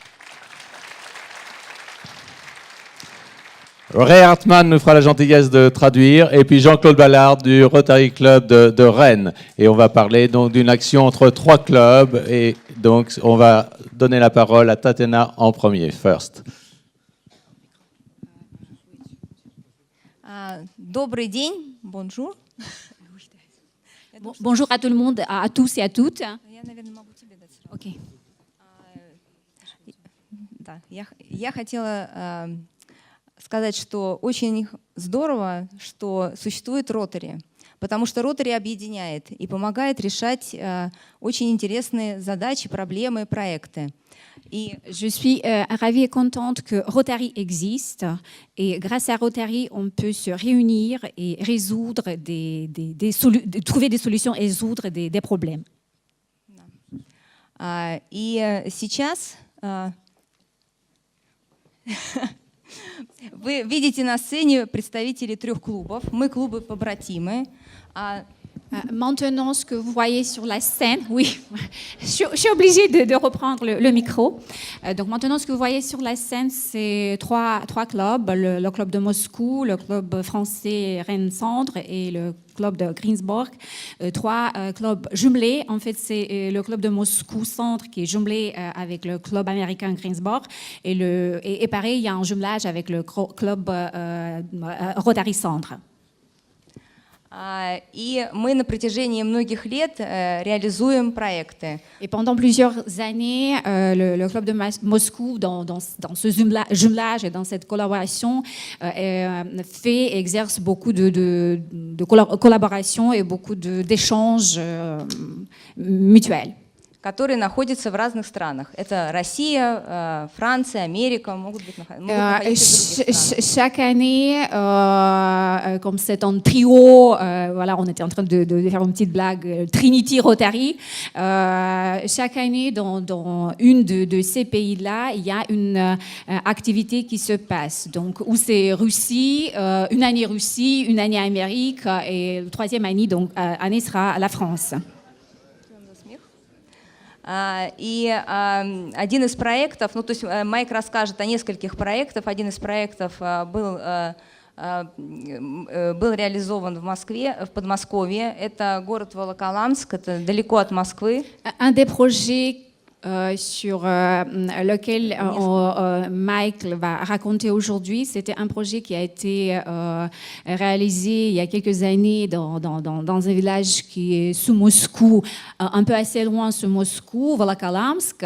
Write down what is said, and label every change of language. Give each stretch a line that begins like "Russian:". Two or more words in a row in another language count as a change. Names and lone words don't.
French: Ray Hartman nous fera la gentillesse de traduire. Et puis Jean-Claude Ballard du Rotary Club de Rennes. Et on va parler donc d'une action entre 3 clubs. Et donc on va donner la parole à Tatiana en premier, first.
Russian: Добрый день,
French: bonjour. Bonjour à tout le monde, à tous et à toutes. Okay.
Russian: Да, я хотела сказать, что очень здорово, что существует Rotary, потому что Rotary объединяет и помогает решать очень интересные задачи, проблемы, проекты.
French: Je suis ravie et contente que Rotary existe et grâce à Rotary, on peut se réunir et résoudre trouver des solutions et résoudre des problèmes.
Russian: И сейчас вы видите на сцене представителей 3 клубов. Мы клубы-побратимы.
French: Maintenant, ce que vous voyez sur la scène, oui, je suis obligée de reprendre le micro. Donc maintenant, ce que vous voyez sur la scène, c'est trois clubs, le club de Moscou, le club français Rennes-Centre et le club de Greensburg. 3 clubs jumelés. En fait, c'est le club de Moscou-Centre qui est jumelé avec le club américain Greensburg. Et pareil, il y a un jumelage avec le club Rotary-Centre.
Russian: И мы на протяжении многих лет реализуем проекты.
French: Et pendant plusieurs années, le club de Moscou, dans ce jumelage et dans cette collaboration, exerce beaucoup de collaboration et beaucoup d'échanges mutuels.
Russian: Которые находятся в разных странах. Это Россия, Франция, Америка, могут находиться в других странах.
French: Chaque année, comme c'est un trio, voilà, on était en train de faire une petite blague, Trinity Rotary. Chaque année, dans une de ces pays-là, il y a une activité qui se passe. Donc, où c'est Russie, une année Russie, une année Amérique, et le 3e année sera la France.
Russian: И один из проектов, ну то есть Майк расскажет о нескольких проектах. Один из проектов был реализован в Москве, в Подмосковье. Это город Волоколамск, это далеко от Москвы.
French: Un des projets sur lequel Mike va raconter aujourd'hui, c'était un projet qui a été réalisé il y a quelques années dans un village qui est sous Moscou, un peu assez loin sous Moscou, Volokholamsk.